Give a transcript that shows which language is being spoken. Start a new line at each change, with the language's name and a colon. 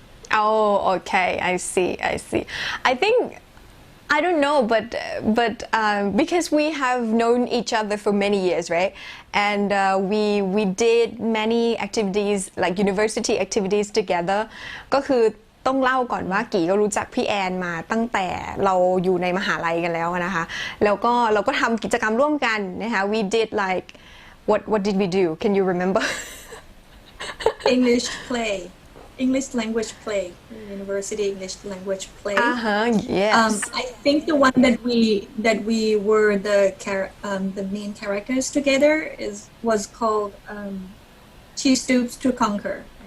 English: Oh, okay. I see. I think I don't know, but because we have known each other for many years, right? And we did many activities like university activities together.
Thai: ก็คือต้องเล่าก่อนว่ากี่ก็รู้จักพี่แอนมาตั้งแต่เราอยู่ในมหาลัยกันแล้วนะคะแล้วก็เราก็ทำกิจกรรมร่วมกันนะคะ
English: We did like what did we do? Can you remember? English play. English language play, university English language play. Yes. I think the one that we were the main characters together was called She Stoops to Conquer.